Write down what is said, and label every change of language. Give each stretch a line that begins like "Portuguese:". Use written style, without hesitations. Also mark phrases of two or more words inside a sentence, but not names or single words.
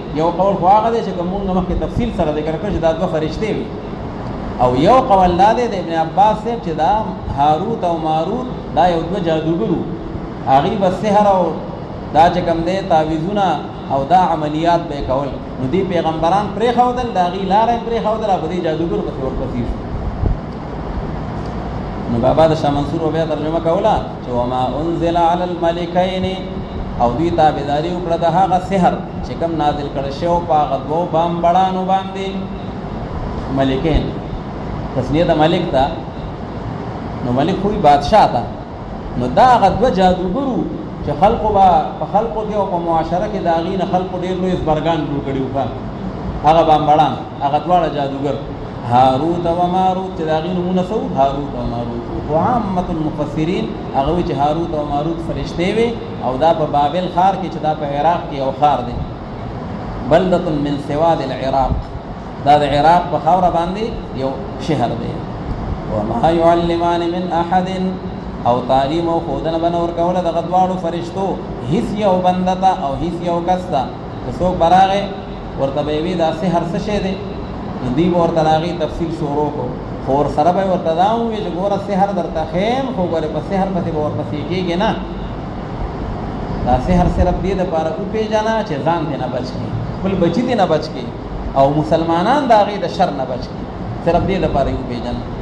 Pashto: یو قول خو هغه دی چې کومه مخکې تفصیل سره ذکر کړ چې دا دوه فرشتي وي، او یو قول لا دی د ابن عباس صاحب چې دا هاروت او ماروت دا یو دوه جادوګرو، هغه به سحر او دا چې کوم دی تعویذونه او دا عملیات به کول. نو دی پیغمبران پرې خودل، دا غي لارې پرې خودل، په دې جادوګرو په ور پسې شو. نو بابا د شاه منصور بیا ترجمه کوله چې
Arabic: وما انزل على الملكين،
Pashto: او دوی تابعداري وکړه د هغه سحر چې کوم نازل کړه شو په هغه دوه بامبړانو باندې. ملکین تسنیه د ملک ته، نو ملک خوی بادشاہ ته. نو دا هغه دوه جادوګرو چې خلقو په خلقو کې او په معاشره کې د هغې نه خلقو ډېر لوی زبرګان جوړ کړي وو، هغه بامبړان، هغه دواړه جادوګر هاروت او ماروت، چې د هغې نومونه څه وو؟ هاروت او ماروت. خو
Arabic: عامة المفسرین
Pashto: هغه وایي چې هاروت او ماروت فرشتې وي، او دا په بابل ښار کې چې دا په عراق کې یو ښار دی،
Arabic: بلدة من سواد العراق،
Pashto: دا د عراق په خاوره باندې یو شهر دی.
Arabic: وما يعلمان من احد،
Pashto: او تعلیم او خودنه بنه ورکوله دغه دواړو فرشتو هیڅ یو بنده ته او هیڅ یو کس ته. که څوک به راغی ورته به یې وي دا سحر څه شی دی، نو دوی به ورته د هغې تفصیل شروع کړو، خو ورسره به یې ورته دا ووایي چې ګوره سحر درته ښیم، خو ګورې په سحر پسې به ورپسې کېږې نه، دا سحر صرف دې دپاره وپېژنه چې ځان دې نه بچ کړي، خپل بچي دې نه بچ کړي، او مسلمانان د هغې د شر نه بچ کړي، صرف دې دپاره یې وپېژنه.